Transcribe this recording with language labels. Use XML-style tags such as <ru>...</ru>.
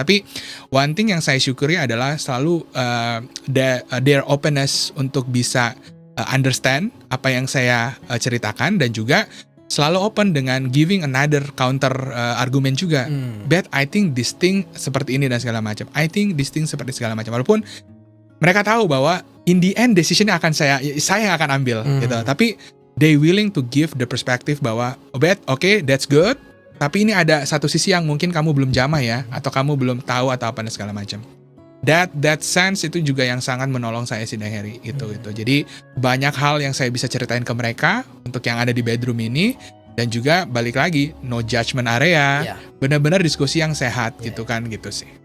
<id>Tapi one thing yang saya syukuri adalah selalu their openness untuk bisa understand apa yang saya ceritakan, dan juga selalu open dengan giving another counter argument juga.</id> <en>But I think this thing seperti ini dan segala macam. I think this thing seperti segala macam.</en> <id>Walaupun mereka tahu bahwa in the end decision-nya akan saya yang akan ambil gitu.</id> <en>Tapi they willing to give the perspective bahwa okay, that's good.</en> <id>Tapi ini ada satu sisi yang mungkin kamu belum jamah ya, atau kamu belum tahu atau apa dan segala macam. That sense itu juga yang sangat menolong saya sih, Deng Heri gitu. Jadi banyak hal yang saya bisa ceritain ke mereka untuk yang ada di bedroom ini, dan juga balik lagi no judgment area, benar-benar diskusi yang sehat gitu kan gitu sih.</id>